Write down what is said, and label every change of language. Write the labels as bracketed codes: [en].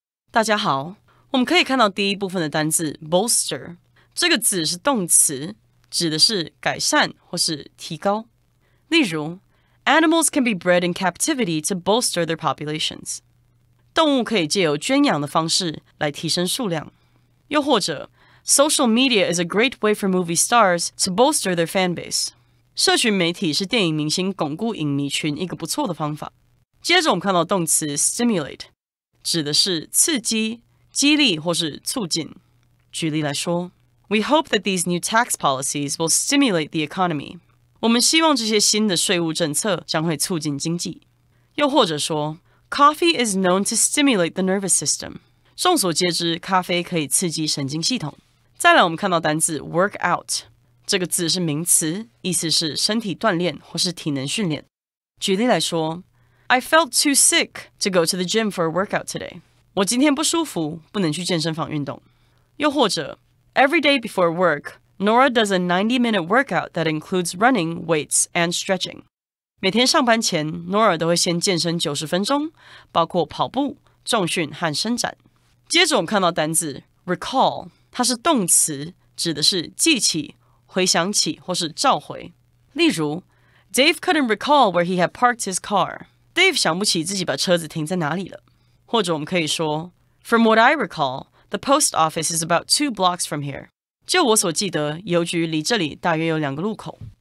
[zh] 大家好，我们可以看到第一部分的单字 bolster， 这个字是动词，指的是改善或是提高。例如 [en] Animals can be bred in captivity to bolster their populations. [zh] 动物可以借由圈养的方式来提升数量。又或者 [en] Social media is a great way for movie stars to bolster their fan base. [zh] 社群媒体是电影明星巩固影迷群一个不错的方法。接着我们看到动词 stimulate， 指的是刺激、激励或是促进。举例来说 [en] We hope that these new tax policies will stimulate the economy. [zh] 我们希望这些新的税务政策将会促进经济。又或者说 [en] Coffee is known to stimulate the nervous system. [zh] 众所皆知，咖啡可以刺激神经系统。再来，我们看到单字 work out， 这个字是名词，意思是身体锻炼或是体能训练。举例来说 [en] I felt too sick to go to the gym for a workout today. [zh] 我今天不舒服，不能去健身房运动。又或者 [en] Every day before work, Nora does a 90-minute workout that includes running, weights, and stretching. [zh] 每天上班前 Nora 都会先健身90分钟，包括跑步、重训和伸展。接着我们看到单字 recall， 它是动词，指的是记起、回想起或是召回。例如 [en] Dave couldn't recall where he had parked his car. [zh] Dave 想不起自己把车子停在哪里了。或者我们可以说 [en] From what I recall, the post office is about 2 blocks from here. [zh] 就我所记得，邮局离这里大约有2个路口。